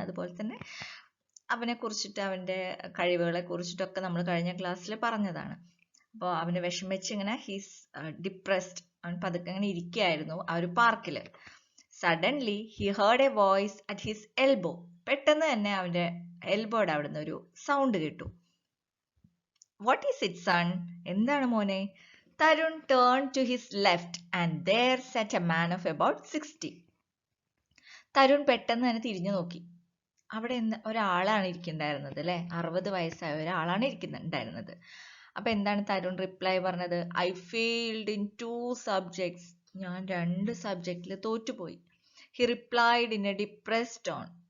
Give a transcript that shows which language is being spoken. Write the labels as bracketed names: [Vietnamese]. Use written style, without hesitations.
[Malayalam] അതുപോലെ തന്നെ അവനെ കുറിച്ചിട്ട്, അവൻ്റെ കഴിവുകളെ കുറിച്ചിട്ടൊക്കെ നമ്മൾ കഴിഞ്ഞ ക്ലാസ്സിൽ പറഞ്ഞതാണ്. അപ്പോൾ അവന് വിഷമിച്ച് ഇങ്ങനെ [English] he's depressed, [Malayalam] അവൻ പതുക്കെ ഇങ്ങനെ ഇരിക്കുകയായിരുന്നു ആ ഒരു പാർക്കിൽ. [English] Suddenly he heard a voice at his elbow. [Malayalam] പെട്ടെന്ന് തന്നെ അവൻ്റെ എൽബോയുടെ അവിടുന്ന് ഒരു സൗണ്ട് കേട്ടു. [English] What is it son? [Malayalam] എന്താണ് മോനെ? [English] Tarun turned to his left and there sat a man of about 60. [Malayalam] Tarun പെട്ടെന്ന് തന്നെ തിരിഞ്ഞു നോക്കി. അവിടെ ഒരാളാണ് ഇരിക്കുന്നുണ്ടായിരുന്നത് അല്ലേ. 60 വയസ്സായ ഒരാളാണ് ഇരിക്കുന്നുണ്ടായിരുന്നത്. അപ്പൊ എന്താണ് തരുൺ റിപ്ലൈ പറഞ്ഞത്? [English] I failed in 2 subjects. [Malayalam] ഞാൻ 2 സബ്ജക്റ്റിൽ തോറ്റുപോയി. [English] He replied in a depressed tone.